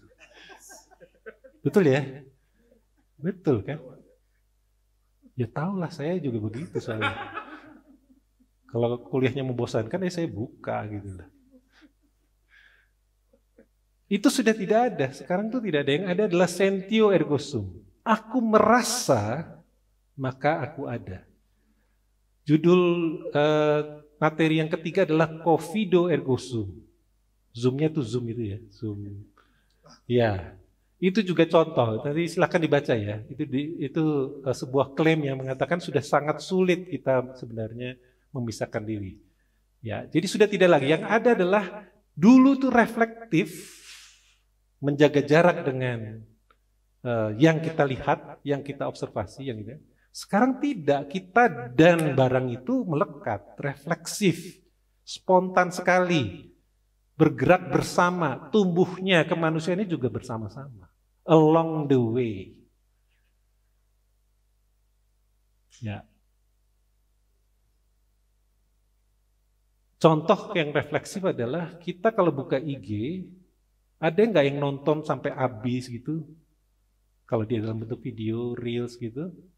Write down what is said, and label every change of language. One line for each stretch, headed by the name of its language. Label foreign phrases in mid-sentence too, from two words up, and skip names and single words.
Indonesian: Betul ya? Betul kan? Ya tahulah saya juga begitu soalnya. Kalau kuliahnya membosankan ya saya buka gitu lah. Itu sudah tidak ada. Sekarang tuh tidak ada. Yang ada adalah
Latin: sentio ergo sum.
Indonesian: Aku merasa, maka aku ada. Judul materi yang ketiga adalah
Latin: confido ergo sum.
Indonesian: Zoom-nya tuh Zoom itu ya. Zoom. Ya, itu juga contoh. Tadi silakan dibaca ya. Itu sebuah klaim yang mengatakan sudah sangat sulit kita sebenarnya memisahkan diri. Ya, jadi sudah tidak lagi. Yang ada adalah dulu tuh reflektif, menjaga jarak dengan yang kita lihat, yang kita observasi, yang gitu. Sekarang tidak, kita dan barang itu melekat, refleksif, spontan sekali, bergerak bersama, tumbuhnya kemanusiaan ini juga bersama-sama,
English: along the way.
Indonesian: Ya. Contoh yang refleksif adalah kita kalau buka IG, ada nggak yang nonton sampai habis gitu? Kalau dia dalam bentuk video, reels gitu.